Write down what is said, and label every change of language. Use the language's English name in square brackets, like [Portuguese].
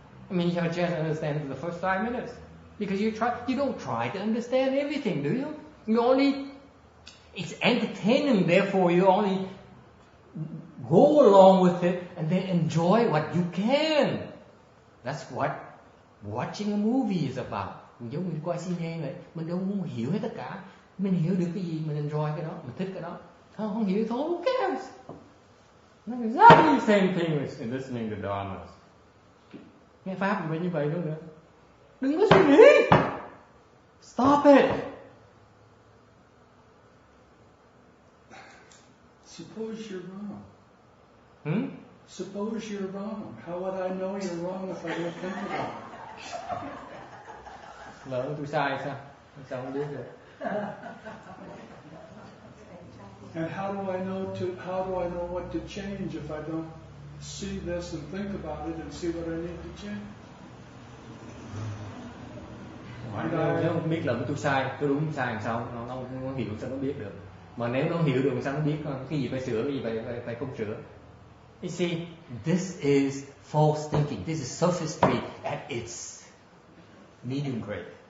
[English] I mean, you have a chance to understand it for the first 5 minutes, because you don't try to understand everything, do you? It's entertaining, therefore you only go along with it and then enjoy what you can. That's what watching a movie is about. [Vietnamese] Giống như coi cine vậy, mình đâu muốn hiểu hết tất cả. Mình hiểu được cái gì, mình enjoy cái đó, mình thích cái đó. Không hiểu thôi, [English] who cares? It's exactly the same thing as in listening to Dharmas. [Vietnamese] Nghe pháp cũng như vậy nữa. Đừng có suy nghĩ. [English] Stop it. Suppose you're wrong. Suppose you're wrong. How would I know you're wrong if I don't think about it? [Vietnamese] Lỡ tôi sai sao? Sao không biết được? [English] And how do I know what to change if I don't see this and think about it and see what I need to change? [Vietnamese] Nếu không biết là tôi sai, tôi đúng sai làm sao nó không hiểu sao nó biết được. Mà nếu nó hiểu được sao nó biết cái gì phải sửa, cái gì phải không sửa. [English] You see, this is false thinking. This is sophistry at its medium grade.